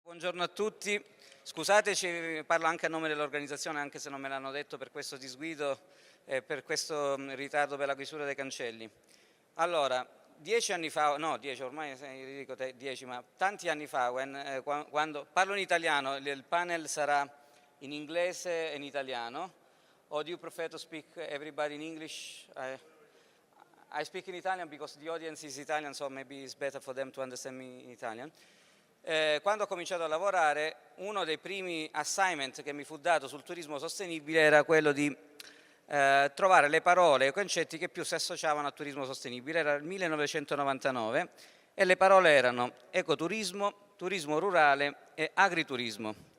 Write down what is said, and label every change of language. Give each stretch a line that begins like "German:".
Italian: Buongiorno a tutti, scusateci, parlo anche a nome dell'organizzazione anche se non me l'hanno detto per questo disguido e per questo ritardo per la chiusura dei cancelli. Allora, 10 anni fa, no 10 ormai dico 10, ma tanti anni fa, quando parlo in italiano, il panel sarà in inglese e in italiano.
English: Or do you prefer to speak everybody in English? I speak in Italian because the audience is Italian, so maybe it's better for them to understand me in Italian.
Italian: Quando ho cominciato a lavorare, uno dei primi assignment che mi fu dato sul turismo sostenibile era quello di trovare le parole e i concetti che più si associavano al turismo sostenibile. Era il 1999 e le parole erano ecoturismo, turismo rurale e agriturismo.